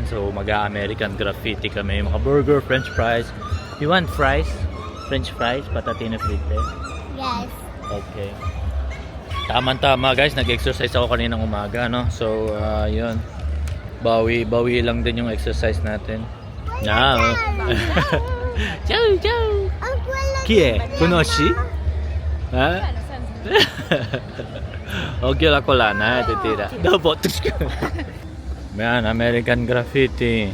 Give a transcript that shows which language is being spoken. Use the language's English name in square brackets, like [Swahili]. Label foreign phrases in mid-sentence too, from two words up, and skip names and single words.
[Filipino] So mag-American graffiti kami, mga burger, [English] french fries. You want fries? French fries, [Italian] patatino frite. [English] Yes. Okay. [Filipino] Tama-tama guys, nag-exercise ako kaninang umaga, no? So, yun. Bawi lang din yung exercise natin. [English] Now. [Italian] Ciao, ciao. Chi è? Conosci? Ha? Occhio la collana, titira. Dopo. [Filipino] Yan, American graffiti.